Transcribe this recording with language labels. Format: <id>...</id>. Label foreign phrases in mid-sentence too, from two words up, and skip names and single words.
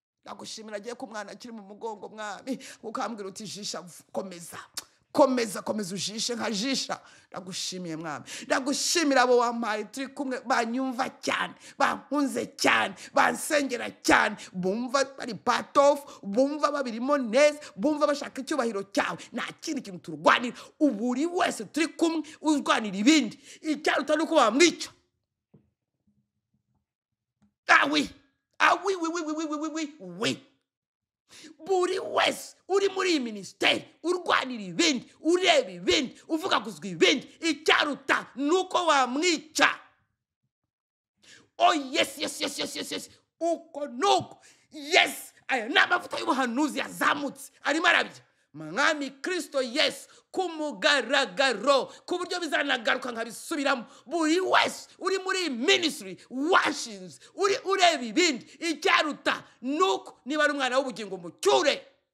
<rw>Ndagushimira agiye ko umwana akiri mu mugongo, Mwami, ukambwira uti, "Jisha, komeza. Komeza, komeza ujishe nka Jisha." Ndagushimiye, Mwami. Ndagushimira abo wampaye turi kumwe, banyumva cyane, bankunze cyane, bansengera cyane, bumva bari</rw> <en>part of,</en> <rw>bumva babirimo neza, bumva bashaka icyubahiro cyawe. Nta kindi kintu turwanira. Buri wese turi kumwe urwanira ibindi. Icyaruta ni uko wamwica.</rw> <fr>Ah, oui. Ah, oui, oui, oui, oui, oui, oui, oui, oui, oui.</fr> <rw>Buri wese uri muri iyi minisiteri, urwanira ibindi, ureba ibindi, uvugaguzwa ibindi, icyaruta ni uko wamwica.</rw> <en>Oh, yes, yes, yes, yes, yes, yes.</en> <rw>Uko nuko. Yes, aya ni amavuta y'ubuhanuzi yazamutse. Arimo arabya. Mwami Kristo Yesu, ku mugaragaro, ku buryo bizanagaruka nkabisubiramo. Buri wese uri muri iyi ministry, washinze, uri ureba ibindi, icyaruta nuko niba ari umwana w'ubugingo mucyure.</rw>